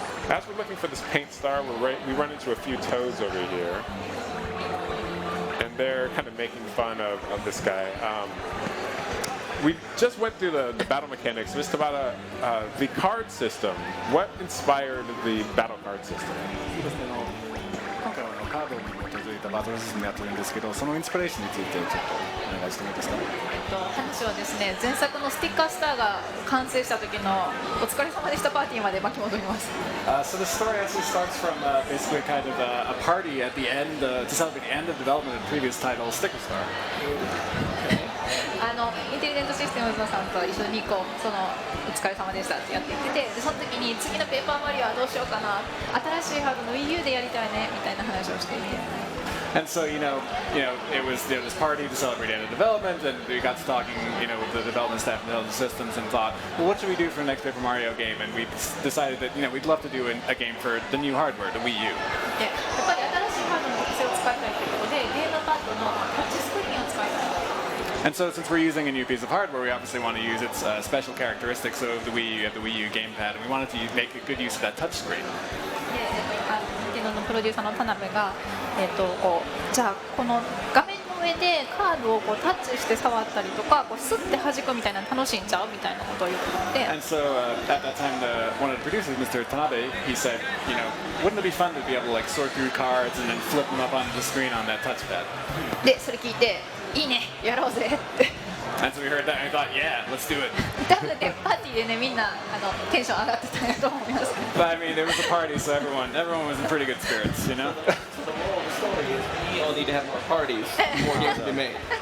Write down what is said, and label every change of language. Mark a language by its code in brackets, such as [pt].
[en] As we're looking for this paint star, we run into a few toads over here, and they're kind of making fun of this guy. We just went through the battle mechanics, just about the card system. What inspired the battle card system? [ja] 今回はカードに基づいたバトルシステムやってるんですけど、そのインスピレーションについてちょっとお願いしてもいいですか。話はですね、前作のスティッカースターが完成した時のお疲れ様でしたパーティーまで巻き戻ります。 [en] So the story actually starts from basically kind of a party at the end to celebrate the end of development of the previous title, Sticker Star. [ja] インテリジェントシステムズさんと一緒にお疲れ様でしたってやっていってて、でその時に次のペーパーマリオはどうしようかな、新しいハードの Wii U でやりたいねみたいな話をしていて。 [en] And so it was this party to celebrate end of development, and we got to talking, with the development staff and the systems, and thought, well, what should we do for the next Paper Mario game? And we decided that we'd love to do a game for the new hardware, the Wii U. [ja] で、やっぱり新しいハードの特性を使いたいということで、ゲームパッドのタッチスクリーンを使いたい。 [en] And so since we're using a new piece of hardware, we obviously want to use its special characteristics of the Wii U. You have the Wii U gamepad, and we wanted to make a good use of that touch screen. [ja] で、のプロデューサーの田辺が、じゃあこの画面の上でカードをタッチして触ったりとか、スッて弾くみたいなの楽しいんちゃうみたいなことを言ってて。 [en] And so at that time, one of the producers, Mr. Tanabe, he said, wouldn't it be fun to be able to sort through cards and then flip them up onto the screen on that touchpad? [ja] で、それ聞いて、いいね、やろうぜって。 [en] And so we heard that and we thought, yeah, let's do it. [ja] 多分ね、パーティーでね、みんなテンション上がってたんやと思います。 [en] But I mean, it was a party, so everyone was in pretty good spirits, So the moral of the story is we all need to have more parties, more games to be made.